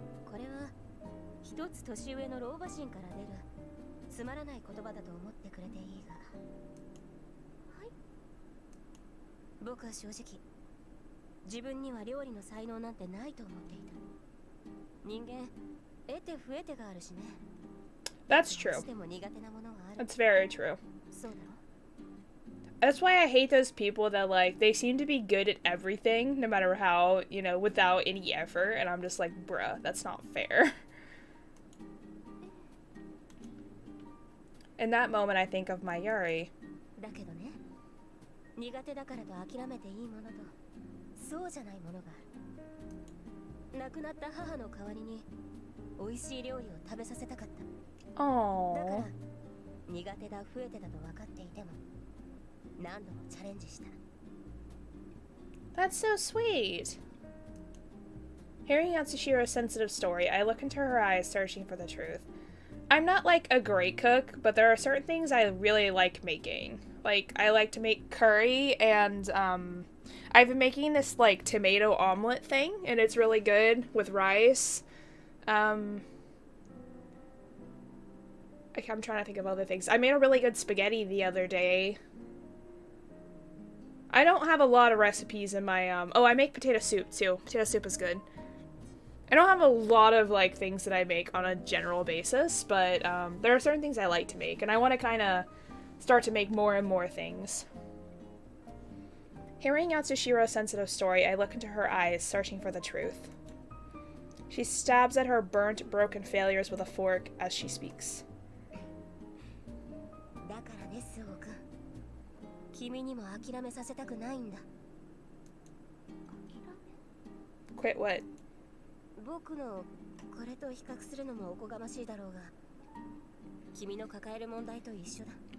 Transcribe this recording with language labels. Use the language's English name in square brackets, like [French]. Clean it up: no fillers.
[Japanese] これは一つ年上の老婆心から出るつまらない言葉だと思ってくれていいが。はい。僕は正直、自分には料理の才能なんてないと思っていた。人間、得て増えてがあるしね。 [English] That's true. [Japanese] どうしても苦手なものはある。 [English] That's very true. [Japanese] そうだろ。 [English] That's why I hate those people that, like, they seem to be good at everything, no matter how, you know, without any effort, and I'm just like, bruh, that's not fair. In that moment, I think of Mayuri. [Japanese] だけどね、苦手だからと諦めていいものと、そうじゃないものがある。亡くなった母の代わりに、美味しい料理を食べさせたかった。だか [English] Aww. [Japanese] ら、苦手だ、増えてだと分かっていても、何度もチャレンジした。 [English] That's so sweet. Hearing Yatsushiro's sensitive story, I look into her eyes, searching for the truth. I'm not, like, a great cook, but there are certain things I really like making. Like, I like to make curry, and, I've been making this, like, tomato omelet thing, and it's really good with rice. I'm trying to think of other things. I made a really good spaghetti the other day. I don't have a lot of recipes in my, oh, I make potato soup, too. Potato soup is good. I don't have a lot of, like, things that I make on a general basis, but, there are certain things I like to make, and I want to kind of start to make more and more things. Hearing Yatsushiro's sensitive story, I look into her eyes, searching for the truth. She stabs at her burnt, broken failures with a fork as she speaks. [Japanese] だからね、スオ君。君にも諦めさせたくないんだ。 [English] Quit what? [Japanese] 僕のこれと比較するのもおこがましいだろうが、君の抱える問題と一緒だ。